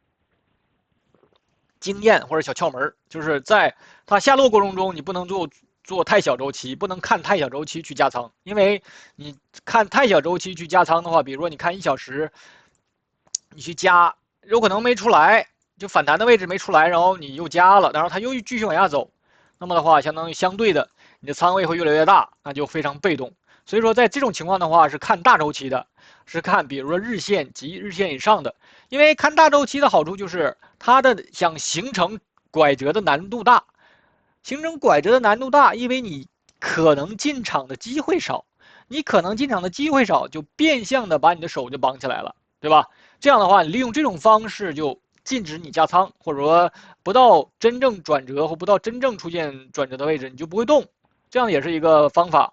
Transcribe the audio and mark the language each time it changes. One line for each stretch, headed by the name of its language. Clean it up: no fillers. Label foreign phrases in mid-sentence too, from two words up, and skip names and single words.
Chinese: 经验或者小窍门，就是在它下落过程中，你不能做太小周期，不能看太小周期去加倉，因为你看太小周期去加倉的话，比如说你看1小时，你去加，有可能没出来，就反弹的位置没出来，然後你又加了，然後它又繼續往下走，那麼的話，相當於相對的，你的倉位會越來越大，那就非常被動。所以說，在這種情況的話，是看大周期的，是看比如說日線及日線以上的，因為看大周期的好處就是它的想形成拐折的難度大。形成拐折的難度大，因為你可能進場的機會少，你可能進場的機會少，就變相的把你的手就綁起來了，對吧？這樣的話，你利用這種方式就禁止你加倉，或者說不到真正轉折或不到真正出現轉折的位置，你就不會動，這樣也是一個方法。